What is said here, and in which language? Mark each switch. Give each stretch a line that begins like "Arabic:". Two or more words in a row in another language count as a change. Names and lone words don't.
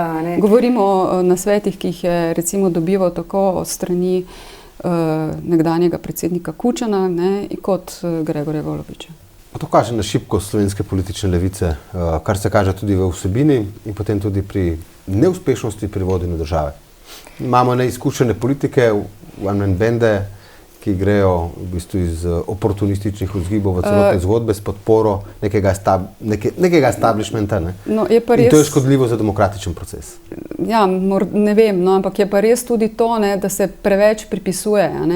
Slovenian: Govorimo o nasvetih, ki jih je recimo dobival tako od strani nekdanjega predsednika Kučana, ne, kot Gregorja Golobiča. To kaže na šibkost slovenske politične levice, kar se kaže tudi v vsebini in potem tudi pri neuspešnosti pri vodenju države. Imamo neizkušene politike, one-man bende, ki grejo v bistvu iz oportunističnih vzgibov v celotne zgodbe s podporo nekega establishmenta. Ne? No, in to je škodljivo za demokratičen proces. Ja, ne vem, no, ampak je pa res tudi to, ne, da se preveč pripisuje. Ne?